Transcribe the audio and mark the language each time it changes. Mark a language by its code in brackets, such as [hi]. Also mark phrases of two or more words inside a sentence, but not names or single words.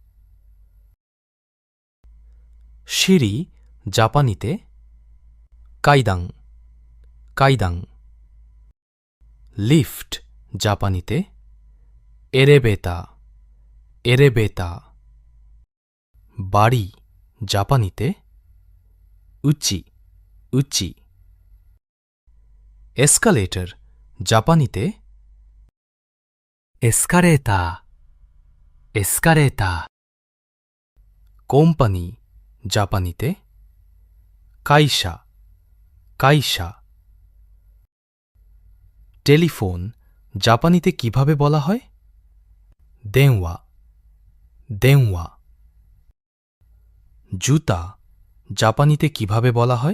[bn] সিঁড়ি জাপানিতে [ja] 階段 階段 [bn] লিফট জাপানিতে [ja] エレベーター エレベーター [bn] বাড়ি জাপানিতে [ja] うち うち [bn] এসকালেটর জাপানিতে [ja] エスカレーター、エスカレーター。 [bn] কোম্পানি জাপানিতে [ja] 会社 会社 [bn] টেলিফোন জাপানিতে কিভাবে বলা হয়? [ja] 電話 電話 [bn] জুতা জাপানিতে কিভাবে বলা হয়?